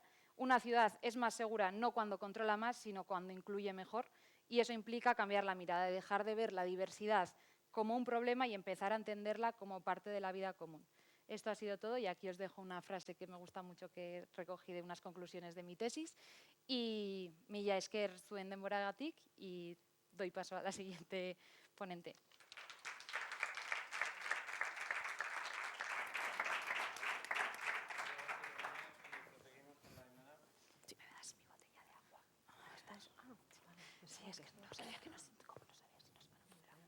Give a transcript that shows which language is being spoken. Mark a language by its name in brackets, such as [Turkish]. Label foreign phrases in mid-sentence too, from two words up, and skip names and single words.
[Spanish] Una ciudad es más segura no cuando controla más, sino cuando incluye mejor. Y eso implica cambiar la mirada, dejar de ver la diversidad como un problema y empezar a entenderla como parte de la vida común. Esto ha sido todo y aquí os dejo una frase que me gusta mucho, que recogí de unas conclusiones de mi tesis. [Basque] Y mila esker zuen denboragatik, [Spanish] y doy paso a la siguiente ponente. Si me das mi botella de agua. ¿Estás? Ah, vale. Sí, es que no sabía que nos... ¿Cómo no sabías si nos van a poner agua?